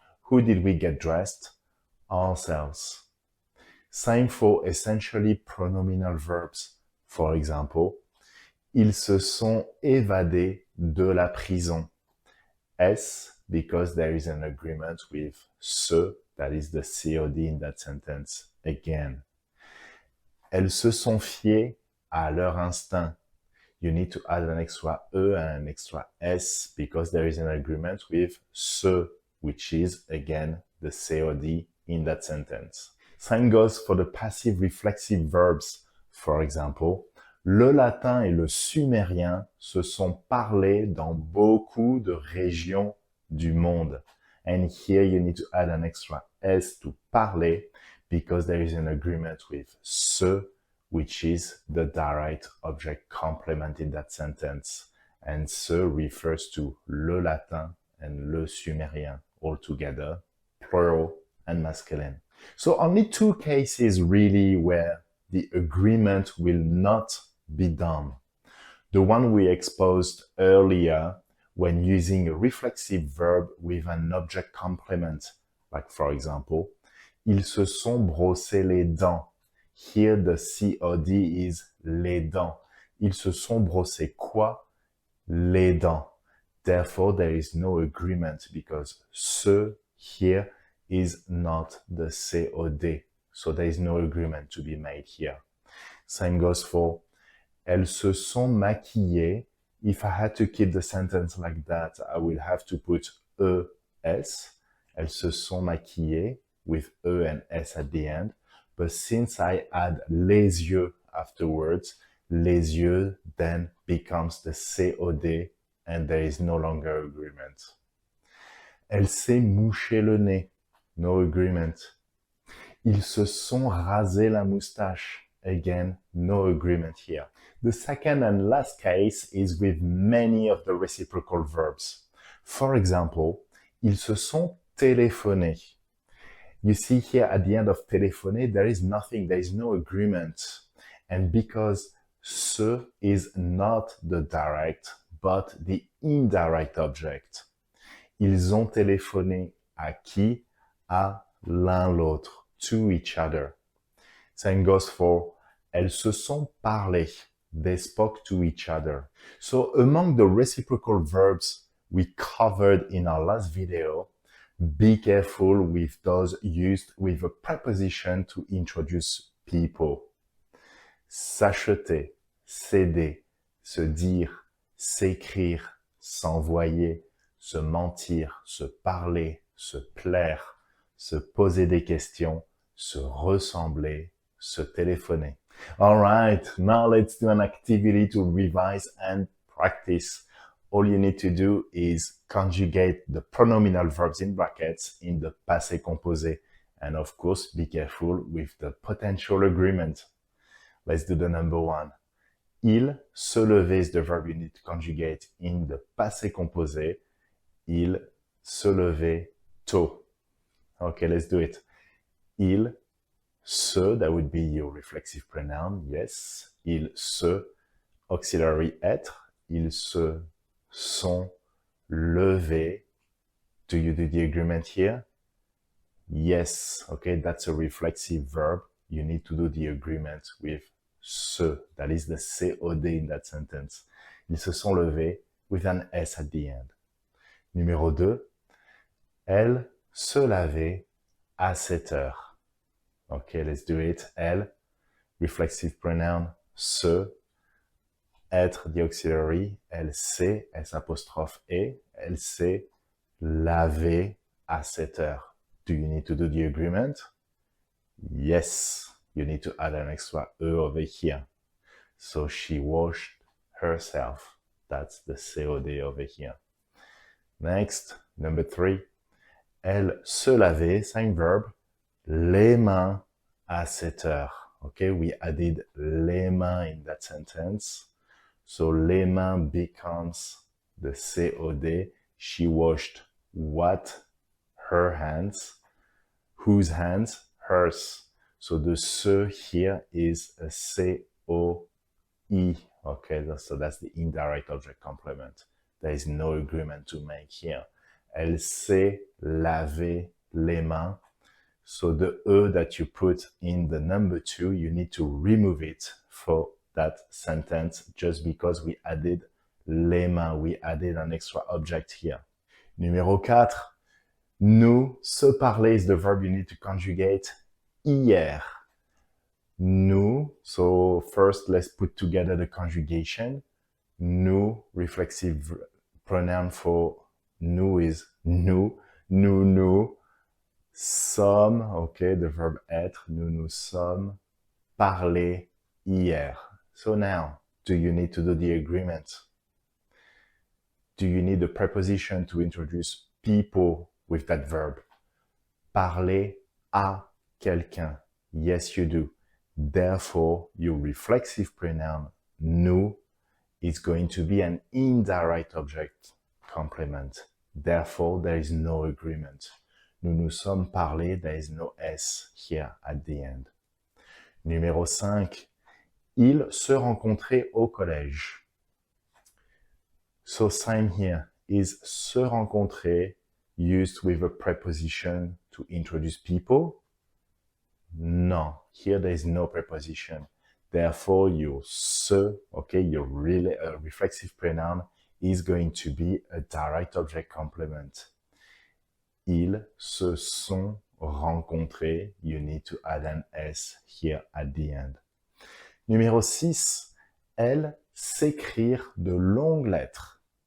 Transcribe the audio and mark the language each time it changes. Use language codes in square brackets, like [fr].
[en] Who did we get dressed? Ourselves. Same for essentially pronominal verbs. For example, [fr] ils se sont évadés de la prison. [en] S, because there is an agreement with se, that is the COD in that sentence again. [fr] Elles se sont fiées à leur instinct. [en] You need to add an extra E and an extra S because there is an agreement with se, which is again the COD in that sentence. Same goes for the passive reflexive verbs. For example, [fr] le latin et le sumérien se sont parlés dans beaucoup de régions du monde. [en] And here you need to add an extra S to parler because there is an agreement with se, which is the direct object complement in that sentence. And se refers to le latin and le sumérien all together, plural and masculine. So only two cases really where the agreement will not be done. The one we exposed earlier when using a reflexive verb with an object complement. Like for example, [fr] ils se sont brossés les dents. [en] Here the COD is [fr] les dents. Ils se sont brossés quoi? Les dents. [en] Therefore, there is no agreement because ce here is not the COD. So there is no agreement to be made here. Same goes for [fr] elles se sont maquillées. [en] If I had to keep the sentence like that, I will have to put ES. [fr] Elles se sont maquillées [en] with E and S at the end. But since I add les yeux afterwards, les yeux then becomes the COD and there is no longer agreement. [fr] Elle s'est mouché le nez. [en] No agreement. [fr] Ils se sont rasé la moustache. [en] Again, no agreement here. The second and last case is with many of the reciprocal verbs. For example, [fr] ils se sont téléphonés. [en] You see here at the end of téléphoner, there is nothing, there is no agreement. And because ce is not the direct, but the indirect object. [fr] Ils ont téléphoné à qui? À l'un l'autre, [en] to each other. Same goes for [fr] elles se sont parlé. [en] They spoke to each other. So among the reciprocal verbs we covered in our last video, be careful with those used with a preposition to introduce people. [fr] S'acheter, céder, se dire, s'écrire, s'envoyer, se mentir, se parler, se plaire, se poser des questions, se ressembler, se téléphoner. [en] All right, now let's do an activity to revise and practice. All you need to do is conjugate the pronominal verbs in brackets in the passé composé. And of course, be careful with the potential agreement. Let's do the number one. [fr] Il se lever [en] is the verb you need to conjugate in the passé composé. [fr] Il se lever tôt. [en] Okay, let's do it. [fr] Il se, [en] that would be your reflexive pronoun, yes. [fr] Il se, auxiliary être. Ils se sont levés. [en] Do you do the agreement here? Yes, okay, that's a reflexive verb. You need to do the agreement with se, that is the COD in that sentence. [fr] Ils se sont levés [en] with an S at the end. [fr] Numéro 2, elle se lavait à 7 heures. [en] Okay, let's do it. [fr] Elle, [en] reflexive pronoun, [fr] se, être, [en] the auxiliary, [fr] elle s'est, S apostrophe et, elle s'est lavée à 7 heures. [en] Do you need to do the agreement? Yes, you need to add an extra E over here. So she washed herself. That's the COD over here. Next, number 3. [fr] Elle se lavait, [en] same verb, [fr] les mains à 7 heures. [en] Okay, we added les mains in that sentence. So les mains becomes the COD. She washed what? Her hands. Whose hands? Hers. So the se here is a COI. Okay, so that's the indirect object complement. There is no agreement to make here. [fr] Elle s'est lavé les mains. [en] So the E that you put in the number 2, you need to remove it for that sentence just because we added les mains. We added an extra object here. Numéro 4. [fr] Nous se parler [en] is the verb you need to conjugate [fr] hier. [en] Nous, so first let's put together the conjugation. [fr] Nous, [en] reflexive pronoun for [fr] nous is nous, nous sommes, [en] okay, the verb [fr] être, nous sommes parlé hier. [en] So now, do you need to do the agreement? Do you need a preposition to introduce people with that verb? [fr] Parler à quelqu'un. Yes, you do. [en] Therefore, your reflexive pronoun nous is going to be an indirect object complement. Therefore, there is no agreement. [fr] Nous sommes parlé, [en] there is no S here at the end. [fr] Numéro 5. Ils se rencontraient au collège. [en] So same here. is se rencontrer used with a preposition to introduce people? No, here there is no preposition. Therefore, your se, okay, your reflexive pronoun is going to be a direct object complement. [fr] Ils se sont rencontrés. [en] You need to add an S here at the end. [fr] Numéro 6, elle s'écrire de longues lettres.